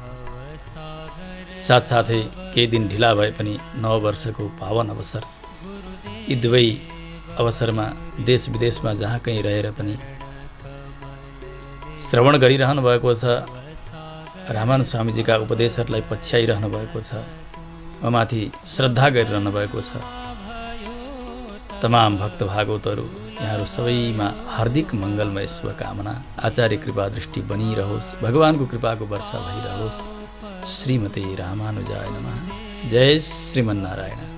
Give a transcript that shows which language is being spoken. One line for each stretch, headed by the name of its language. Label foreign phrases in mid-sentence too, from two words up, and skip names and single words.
Nepali: साथसाथै केही दिन ढिला भए पनि नववर्षको पावन अवसर, यी दुवै अवसरमा देश विदेशमा जहाँ कहीँ रहेर पनि श्रवण गरिरहनु भएको छ, रामानुज स्वामीजीका उपदेशहरूलाई पछ्याइरहनु भएको छ, उहाँमाथि श्रद्धा गरिरहनु भएको छ। तमाम भक्त भागवतहरू यहाँहरू सबैमा हार्दिक मङ्गलमय शुभकामना। आचार्य कृपा दृष्टि बनिरहोस्, भगवानको कृपाको वर्षा भइरहोस्।
Sanskrit: श्रीमते रामानुजाय नमः। जय श्रीमन्नारायण।